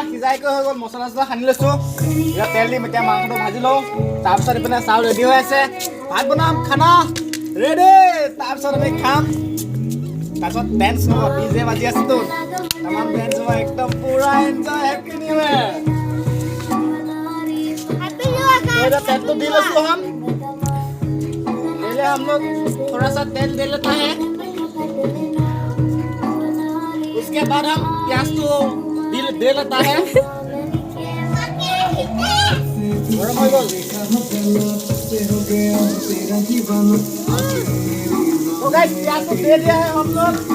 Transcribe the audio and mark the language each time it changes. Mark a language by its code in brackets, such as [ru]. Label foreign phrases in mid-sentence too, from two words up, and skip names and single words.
[as] ফ্ৰাই কৰি হৈ গ'ল মছলা চছলা সানি লৈছোঁ এতিয়া তেল দিম এতিয়া মাংসটো ভাজি লওঁ তাৰপিছত ইপিনে চাউল ৰেডি হৈ আছে ভাত বনাম খানা ৰেডি তাৰপিছত আমি খাম তাৰপিছত ডেন্স হ'ব ডিজে বাজি আছেতো তামাম ডেন্স হ'ব একদম পুৰা এনজয় [en] happy new year [hi] तो इधर तेल तो दिल उसको हम पहले हम लोग थोड़ा सा तेल दे लेता है उसके बाद हम प्याज तो दे लेता है गरम हो गया तो गाइस प्याज को दे दिया है हम लोग